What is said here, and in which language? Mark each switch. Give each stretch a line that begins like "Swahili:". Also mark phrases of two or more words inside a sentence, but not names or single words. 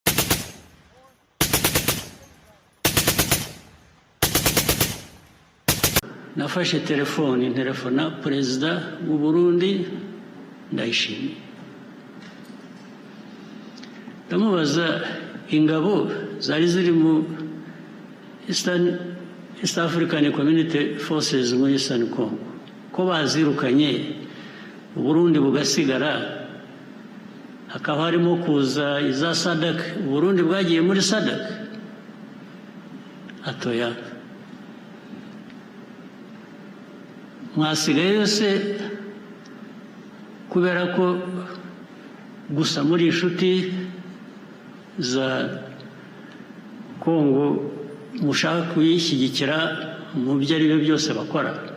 Rundi: Nafashe telefona Perezida w'u Burundi Ndayishimiye, ndamubaza ingabo zari ziri mu East African Community Forces muri Eastern Congo ko bazirukanye u Burundi bugasigara, hakaba harimo kuza iza SADC, u Burundi bwagiye muri SADC. Atoya, mwasigaye yose kubera ko gusa muri inshuti za Kongo mushaka kuyishyigikira mu byo ari byo byose bakora.